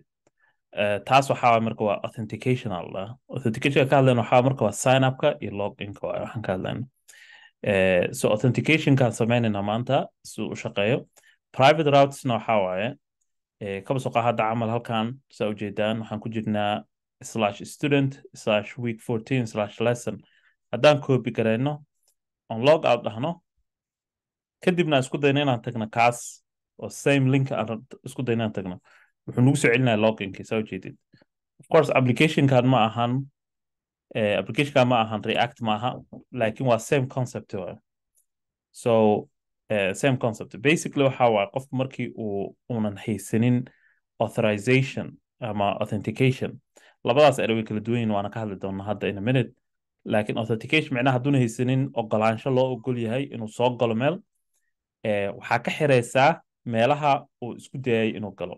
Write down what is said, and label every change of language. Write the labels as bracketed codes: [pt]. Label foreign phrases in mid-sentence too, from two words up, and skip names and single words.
[so] taas waxaa marka waa authentication alla authentication ka hadlayno waxaa marka waa sign upka iyo loginka waxaan ka hadlayno. So authentication ka sameynayna maanta si uu u shaqeeyo. [en] Private routesna [so] waxaa waaye kaba soo hadda camal halkan saa ujeedaan waxaan ku jirnaa /student/week 14/lesson. haddaan copy garayno [en] on log out [so] dhahno kadibna isku dayno inaan tagno kaas oo [en] same link [so] aan isku dayno inaan tagno wuxuu nagu soo celinaya loginkii soo jeedid. [en] Of course [so] application-kan ma ahan React ma aha, laakiin waa [en] same concept [so] waaye. [en] So same concept basically [so] waxa waaye qofku markii uunan haysanin authorization ama authentication, labadaas eray way kala duwan yihiin, waana ka hadli doonaa hadda [en] in a minute. [so] laakiin authentication macnaha hadduuna haysanin ogolaansho loo ogol yahay inuu soo galo meel, waxaa ka xiraysaa meelaha uu isku dayay inuu galo.